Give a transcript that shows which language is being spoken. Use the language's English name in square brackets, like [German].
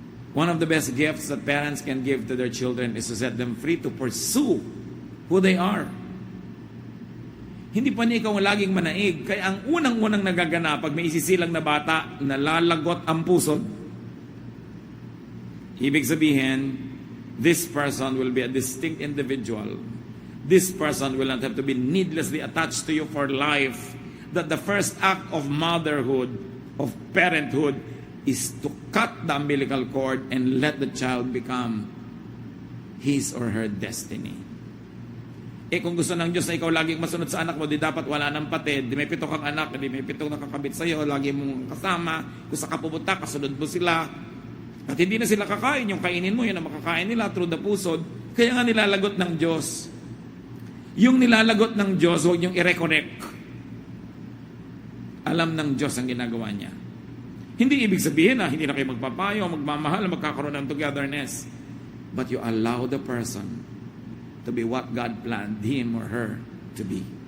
[English] One of the best gifts that parents can give to their children is to set them free to pursue who they are. [Filipino] Hindi pa niya ikaw laging manaig. Kaya ang unang-unang nagaganap pag may isisilang na bata, nalalagot ang puso. Ibig sabihin, [English] this person will be a distinct individual. This person will not have to be needlessly attached to you for life. That the first act of motherhood, of parenthood, is to cut the umbilical cord and let the child become his or her destiny. [Filipino] Eh kung gusto ng Diyos na ikaw laging masunod sa anak mo, di dapat wala ng patid, di may 7 kang anak, di may 7 nakakabit sa'yo, lagi mong kasama, kung saan ka pupunta, kasunod mo sila. At hindi na sila kakain, yung kainin mo, yun ang makakain nila through the pusod. Kaya nga nilalagot ng Diyos. Yung nilalagot ng Diyos, huwag niyong i-reconnect. Alam ng Diyos ang ginagawa niya. Hindi ibig sabihin na hindi na kayo magpapayo, magmamahal, magkakaroon ng togetherness. [English] But you allow the person to be what God planned him or her to be.